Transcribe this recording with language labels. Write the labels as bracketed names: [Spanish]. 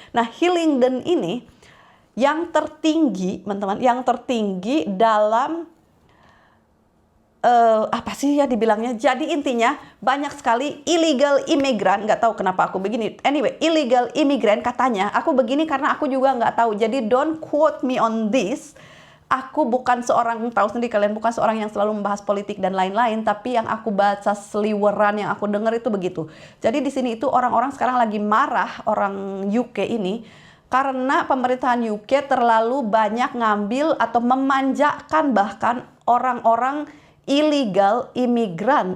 [Indonesian] Nah, Hillingdon ini yang tertinggi, teman-teman, yang tertinggi dalam apa sih ya dibilangnya. Jadi intinya banyak sekali illegal immigrant. Nggak tahu kenapa aku begini. Anyway, illegal immigrant katanya. Aku begini karena aku juga nggak tahu. Jadi [English] don't quote me on this. [Indonesian] Aku bukan seorang, tahu sendiri kalian, bukan seorang yang selalu membahas politik dan lain-lain. Tapi yang aku baca seliweran, yang aku dengar itu begitu. Jadi di sini itu orang-orang sekarang lagi marah, orang UK ini, karena pemerintahan UK terlalu banyak ngambil atau memanjakan bahkan orang-orang illegal imigran.